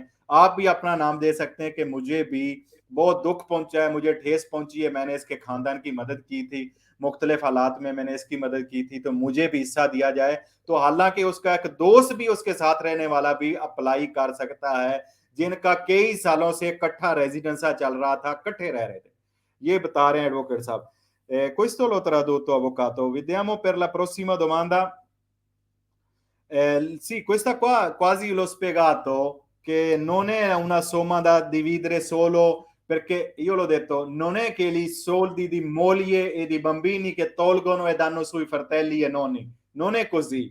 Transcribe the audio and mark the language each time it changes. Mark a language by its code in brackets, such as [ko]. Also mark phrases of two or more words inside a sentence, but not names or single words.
[ur] آپ بھی اپنا نام دے سکتے ہیں کہ مجھے بھی بہت دکھ پہنچا ہے، مجھے ٹھیس پہنچی ہے، میں نے اس کے خاندان کی مدد کی تھی، مختلف حالات میں میں نے اس کی مدد کی تھی، تو مجھے بھی حصہ دیا جائے. تو حالانکہ اس کا ایک دوست بھی، اس کے ساتھ رہنے والا بھی اپلائی کر سکتا ہے، جن کا کئی سالوں سے اکٹھا ریزیڈینسا چل رہا تھا، اکٹھے رہ رہے تھے. یہ بتا رہے ہیں ایڈووکیٹ صاحب. [it] Questo l'ho tradotto, avvocato. Vediamo per la prossima domanda. Sì, questa qua quasi l'ho spiegato, che non è una somma da dividere solo perché io l'ho detto, non è che i soldi di moglie e di bambini che tolgono e danno sui fratelli e nonni, non è così.